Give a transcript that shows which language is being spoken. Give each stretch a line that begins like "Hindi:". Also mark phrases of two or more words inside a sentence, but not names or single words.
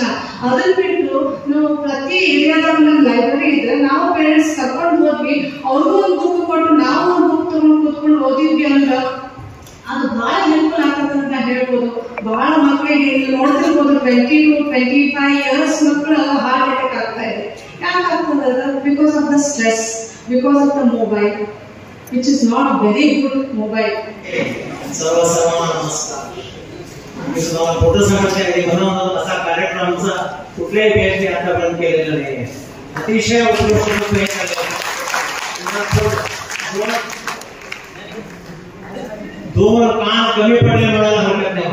Kannada: ಅದನ್ನ ಬಿಟ್ಟು ನಾವು ಪ್ರತಿ ಏರಿಯಾದಾಗ ನಮ್ಮ ಲೈಬ್ರರಿ ಇದ್ರೆ ನಾವು ಪೇರೆಂಟ್ಸ್ ಕರ್ಕೊಂಡು ಹೋದ್ವಿ, ಅವ್ರಿಗೂ ಒಂದು ಬುಕ್ ಕೊಟ್ಟು ನಾವು ಒಂದು ಬುಕ್ ತಗೊಂಡು ಕೂತ್ಕೊಂಡು ಓದಿದ್ವಿ ಅಂದ್ರೆ ಅದು ಬಹಳ ಹೆಲ್ಪ್ಫುಲ್ ಆಗ್ತದೆ ಅಂತ ಹೇಳ್ಬೋದು. ಬಹಳ ಮಕ್ಕಳಿಗೆ ನೋಡ್ತಿರ್ಬೋದು
English: 20 to 25 years
Kannada: ಮಕ್ಕಳು
English: heart attack
Kannada: ಆಗ್ತಾ ಇದೆ. ಯಾಕೆ ಆಗ್ತದೆ?
English: because of the stress, because of the mobile which is not very good mobile.
Marathi: फोटो समाजकार्य म्हणून असा कार्यक्रम आमचा कुठल्याही बॅचने आतापर्यंत केलेला नाही. अतिशय उत्कृष्ट दोन कान कमी पडले म्हणायला हरकत नाही.